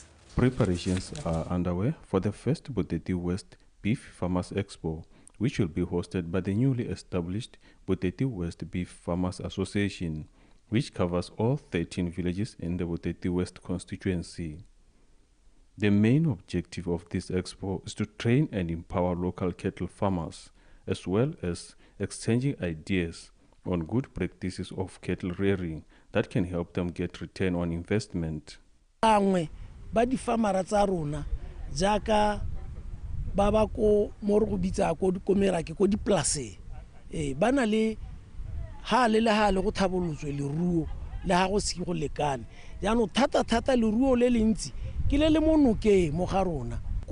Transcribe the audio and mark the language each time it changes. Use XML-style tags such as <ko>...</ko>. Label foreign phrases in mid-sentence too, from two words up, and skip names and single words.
<en>Preparations are underway for the first Boteti West Beef Farmers Expo, which will be hosted by the newly established Boteti West Beef Farmers Association, which covers all 13 villages in the Boteti West constituency. The main objective of this expo is to train and empower local cattle farmers, as well as exchanging ideas on good practices of cattle rearing that can help them get return on investment.</en> <tn>Ba di farmera tsa rona jaaka ba ba ko mo re go bitsa ko merake ko dipolase ba na le ha le go thabolotswe le ruo le ha go se go lekane jaanong thata le ruo le lentsi ke le monokeng mo ga rona</tn>